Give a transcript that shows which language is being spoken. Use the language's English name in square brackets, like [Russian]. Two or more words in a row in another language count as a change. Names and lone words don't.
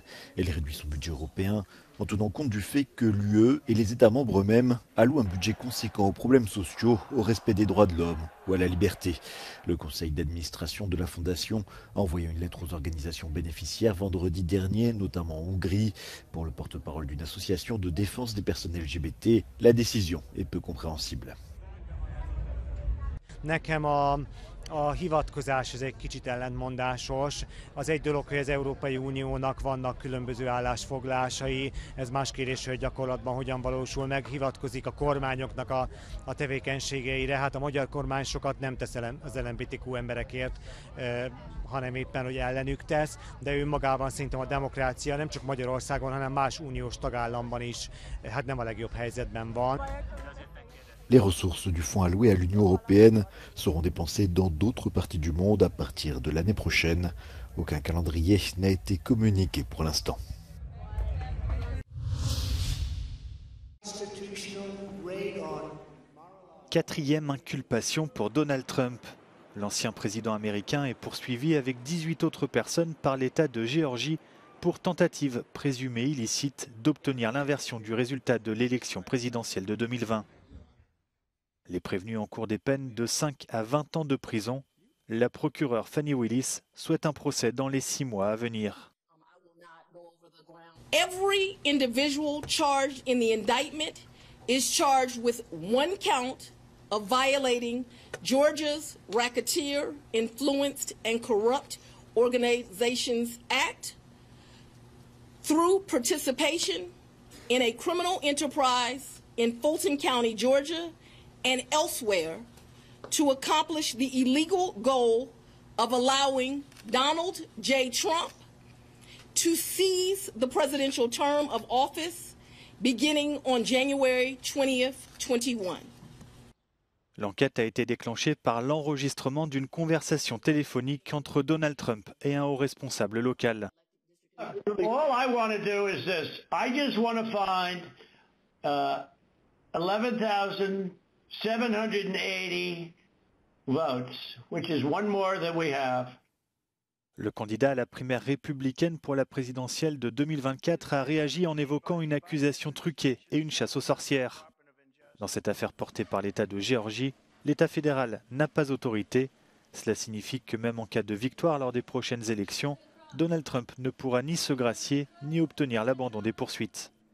[French] Elle réduit son budget européen en tenant compte du fait que l'UE et les États membres eux-mêmes allouent un budget conséquent aux problèmes sociaux, au respect des droits de l'homme ou à la liberté. Le conseil d'administration de la fondation a envoyé une lettre aux organisations bénéficiaires vendredi dernier, notamment en Hongrie. Pour le porte-parole d'une association de défense des personnes LGBT, la décision est peu compréhensible. [Hungarian] Nekem a hivatkozás ez egy kicsit ellentmondásos. Az egy dolog, hogy az Európai Uniónak vannak különböző állásfoglalásai, ez más kérdés, hogy gyakorlatban hogyan valósul meg, hivatkozik a kormányoknak a tevékenységeire. Hát a magyar kormány sokat nem tesz az LMBTQ emberekért, hanem éppen, hogy ellenük tesz, de önmagában szerintem a demokrácia nem csak Magyarországon, hanem más uniós tagállamban is hát nem a legjobb helyzetben van. [French] Les ressources du fonds alloué à l'Union européenne seront dépensées dans d'autres parties du monde à partir de l'année prochaine. Aucun calendrier n'a été communiqué pour l'instant. Quatrième inculpation pour Donald Trump. L'ancien président américain est poursuivi avec 18 autres personnes par l'État de Géorgie pour tentative présumée illicite d'obtenir l'inversion du résultat de l'élection présidentielle de 2020. Les prévenus encourent des peines de 5 à 20 ans de prison. La procureure Fannie Willis souhaite un procès dans les 6 mois à venir. [English] Every individual charged in the indictment is charged with one count of violating Georgia's Racketeer, Influenced and Corrupt Organizations Act through participation in a criminal enterprise in Fulton County, Georgia, and elsewhere to accomplish the illegal goal of allowing Donald J. Trump to seize the presidential term of office beginning on January 20th, 2021. [French] L'enquête a été déclenchée par l'enregistrement d'une conversation téléphonique entre Donald Trump et un haut responsable local. [English] All I want to do is this. I just want to find 11,780 votes, which is one more than we have. [French] Le candidat à la primaire républicaine pour la présidentielle de 2024 a réagi en évoquant une accusation truquée et une chasse aux sorcières. Dans cette affaire portée par l'État de Géorgie, l'État fédéral n'a pas autorité. Cela signifie que même en cas de victoire lors des prochaines élections, Donald Trump ne pourra ni se gracier ni obtenir l'abandon des poursuites.